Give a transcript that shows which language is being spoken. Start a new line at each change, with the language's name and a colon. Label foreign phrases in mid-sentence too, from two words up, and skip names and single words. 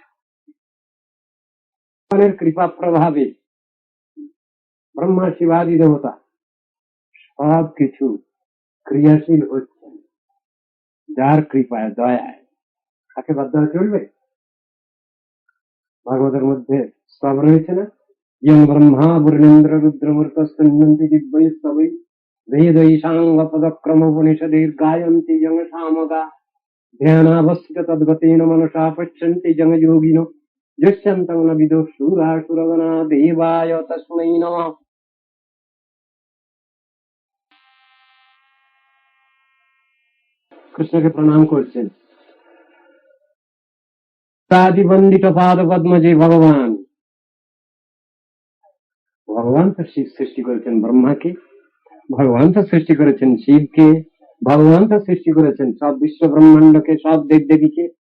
Bangla: ভগবানের কৃপা প্রভাবে ব্রহ্মা শিবাদি দেবতা সব কিছু ক্রিয়াশীল হচ্ছেন যার কৃপায়, দয়ায়। তাকে বাদ দেওয়া চলবে? ভাগবতের মধ্যে সব রয়েছে না,
Sanskrit: ইয়ং ব্রহ্মা বর্ণেন্দ্র রুদ্রমূর্তস্কন্দি দিব্যৈ স্তবৈ বেদৈ সাঙ্গ পদক্রম উপনিষদের গায়ন্তি জং সামগা ধ্যানাবস্থিত তদ্গতেন মনসা পশ্যন্তি জং যোগিনো যস্যন্তং ন বিদুঃ সুরাসুরগণা দেবায় তস্मै নমঃ।
Bangla: কৃষ্ণকে প্রণাম করছেন। তাদি বন্দিত পাদ পদ্ম যে ভগবান, ভগবান তো সৃষ্টি করেছেন ব্রহ্মাকে, ভগবান তো সৃষ্টি করেছেন শিবকে, ভগবান তো সৃষ্টি করেছেন সব বিশ্ব ব্রহ্মাণ্ডকে, সব দেব দেবীকে।